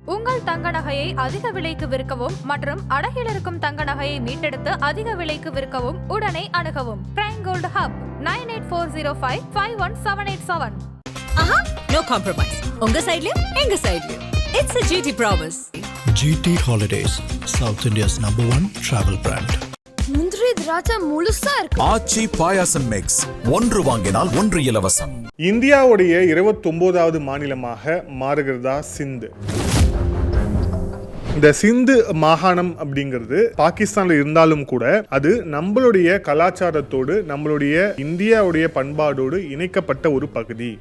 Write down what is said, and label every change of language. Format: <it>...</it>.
<ta>உங்கள் தங்க நகையை அதிக விலைக்கு விற்கவும் மற்றும் அடகில் இருக்கும் தங்க நகையை மீட்டெடுத்து அதிக விலைக்கு விற்கவும் உடனே அணுகவும் prime gold hub 9840551787.</ta> <en>No compromise.</en> <ta>உங்க சைடுலயும் எங்க சைடுலயும்.</ta> <en>It's a GT promise. GT Holidays, South India's #1 travel brand.</en> <ta>முந்திரி திராட்சை முழுசா இருக்கு. ஆச்சி பாயாசம் மிக்ஸ், ஒன்று வாங்கினால் ஒன்று இலவசம். இந்தியாவுடைய 29வது மாநிலமாக மாறுகிறதா சிந்து. இந்த சிந்து மாகாணம் அப்படிங்கிறது பாகிஸ்தான்ல இருந்தாலும் கூட அது நம்மளுடைய கலாச்சாரத்தோடு நம்மளுடைய இந்தியாவுடைய பண்பாடோடு இணைக்கப்பட்ட ஒரு பகுதி.</ta>